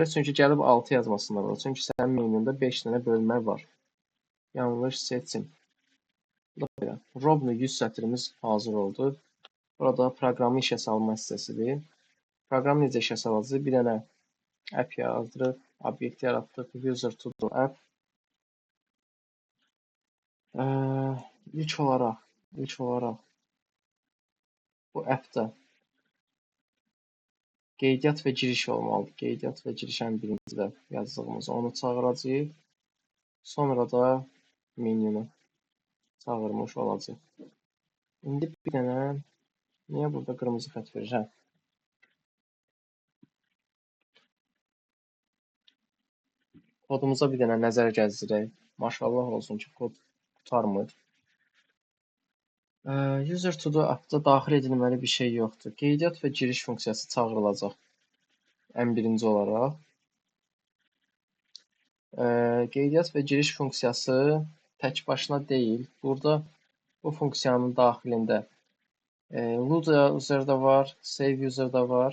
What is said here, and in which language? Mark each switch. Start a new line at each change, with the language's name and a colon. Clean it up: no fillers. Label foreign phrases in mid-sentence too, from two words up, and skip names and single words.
Azerbaijani: Çünki gəlib 6 yazmasınlar olur. Çünki sənin menyunda 5 dənə bölmə var. Yanlış seçim. Robnu 100 sətrimiz hazır oldu. Burada proqramı işə salma hissəsidir. Proqram necə işə salacağıq? Bir dənə app yazdırıq, obyekt yaratdıq, user to do app. İlk olaraq bu appdə qeydiyyat və giriş olmalıdır. Qeydiyyat və girişən birincidə yazdığımız onu çağıracağıq. Sonra da menyunu çağırmış olacaq. İndi bir dənə niyə burada qırmızı xətt verir? Hə. Kodumuza bir dənə nəzər gəzdirək. Maşallah olsun ki, kod qurtarmır. User to do appda daxil edilməli bir şey yoxdur. Qeydiyyat və giriş funksiyası çağırılacaq. Ən birinci olaraq. Qeydiyyat və giriş funksiyası tək başına deyil. Burada bu funksiyanın daxilində load user da var, save user da var.